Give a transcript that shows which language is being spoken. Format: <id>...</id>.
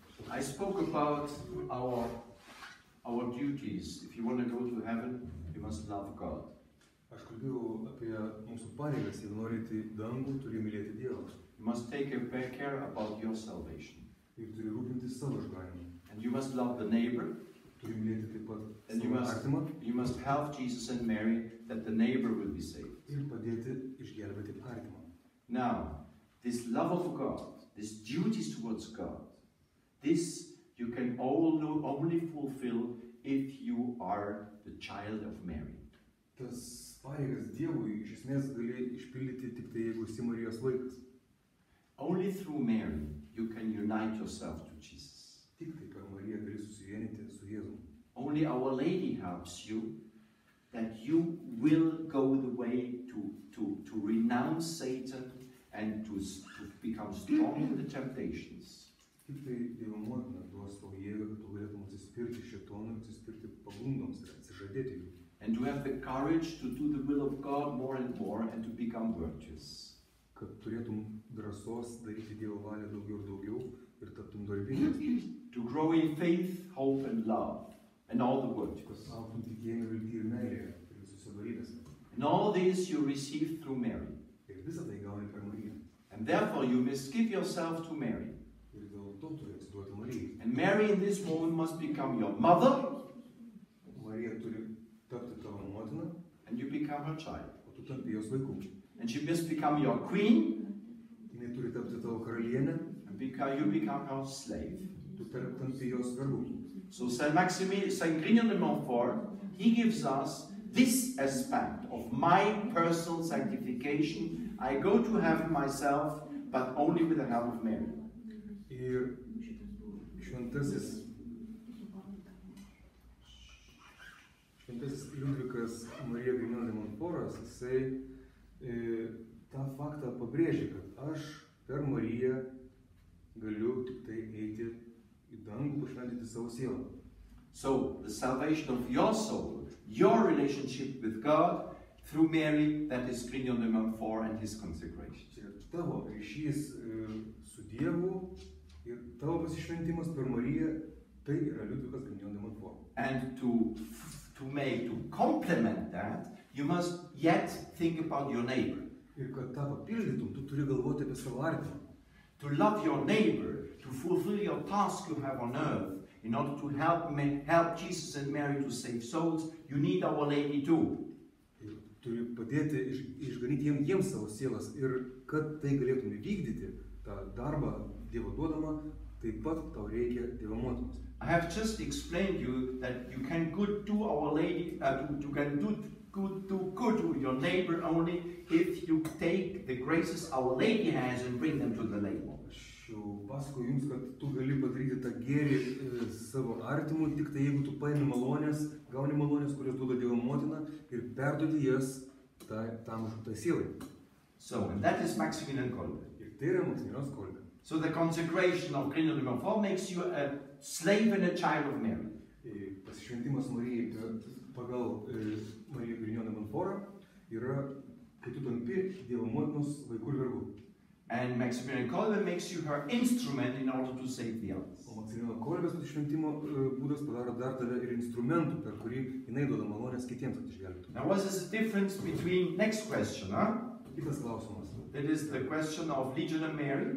<en>I spoke about our duties. If you want to go to heaven, you must love God.</en> <lt>Aš kalbėjau apie mūsų pareigas, jeigu norite į dangų, turi mylėti Dievą.</lt> <en>You must take care about your salvation.</en> <lt>Ir turi rūpintis savo išganymu.</lt> <en>And you must love the neighbor.</en> <lt>Turi mylėti taip pat</lt> <en>And</en> <lt>savo artimą.</lt> <en>you must help Jesus and Mary that the neighbor will be saved.</en> <lt>Ir padėti išgelbėti artimą.</lt> <en>Now, this love of God, this duties towards God, this you can only fulfill if you are the child of Mary.</en> <lt>Tas pareigas Dievui iš esmės gali išpildyti tik tai, jeigu esi Marijos vaikas.</lt> <en>Only through Mary you can unite yourself to Jesus.</en> <lt>Tik tai per Mariją gali susivienyti su Jėzumi.</lt> <en>Only Our Lady helps you that you will go the way to renounce Satan and to become strong in the temptations.</en> <lt>Tik tai Dievo motina duos tau jėgą, kad tu galėtum atsispirti šėtonui, atsispirti pagundoms ir atsižadėti jų.</lt> <en>And to have the courage to do the will of God more and more and to become virtuous.</en> <lt>Kad turėtum drąsos daryti Dievo valią daugiau ir daugiau ir taptum darbingas.</lt> <en>To grow in faith, hope and love and all the virtues.</en> <lt>Kad augtum tikėjime, viltyje ir meilėje ir visose dorybėse.</lt> <en>And all this you receive through Mary.</en> <lt>Ir visą tai gauni per Mariją.</lt> <en>And therefore you must give yourself to Mary.</en> <lt>Ir dėl to turi atsiduoti Marijai.</lt> <en>And Mary in this moment must become your mother.</en> <lt>Marija turi tapti tavo motina,</lt> <en>And you become her child.</en> <lt>o tu tampi jos vaiku.</lt> <en>And she must become your queen.</en> <lt>Jinai turi tapti tavo karalienė,</lt> <en>And you become her slave.</en> <lt>tu tampi jos vergu.</lt> <en>So Saint Grignion de Montfort, he gives us this aspect of my personal sanctification. I go to heaven myself, but only with the help of Mary.</en> <lt>Ir šventasis Liudvikas Marija Grignion de Montfortas, jisai tą faktą pabrėžė, kad aš per Mariją galiu tik tai eiti į dangų, pašventinti savo sielą.</lt> <en>So the salvation of your soul, your relationship with God, through Mary, that is Grignon number 4 and his consecration.</en> <lt>Ir tavo ryšys su Dievu ir tavo pasišventimas per Mariją, tai yra Liudvikas Grignon</lt> <en>number 4. And to complement that, you must yet think about your neighbor.</en> <lt>Ir kad tą papildytum, tu turi galvoti apie savo artimą.</lt> <en>To love your neighbor, to fulfill your task you have on earth, in order to help Jesus and Mary to save souls, you need Our Lady too.</en> <lt>Ir turi padėti išganyti jiems savo sielas ir kad tai galėtum įvykdyti tą darbą Dievo duodamą, taip pat tau reikia Dievo motinos.</lt> <en>I have just explained you that you can do Our Lady, you can do good to your neighbor only if you take the graces Our Lady has and bring them to the lady.</en> <lt>Aš jau pasakoju jums, kad tu gali padaryti tą gėrį savo artimui, tik tai jeigu tu paimi malonės, gauni malonės, kurias duoda Dievo motina ir perduodi jas tam žūtai sielai.</lt> <en>So, and that is Maximilian Kolbe.</en> <lt>Ir tai yra Maksimilianas Kolbe.</lt> <en>So the consecration of Grignon number 4 makes you a slave and a child of Mary.</en> <lt>Pasišventimas Marijai pagal Mariją Grignon</lt> <en>number 4</en> <lt>yra, kai tu tampi Dievo motinos vaikų ir vergų.</lt> <en>And Maximilian Kolbe makes you her instrument in order to save the others.</en> <lt>O Maksimiliano Kolbės pasišventimo būdas padaro dar tave ir instrumentų, per kurį jinai duoda malonės kitiems išgelbėti.</lt> <en>Now, what is the difference between next question,</en> <lt>Kitas klausimas.</lt> <en>That is the question of Legion of Mary.</en>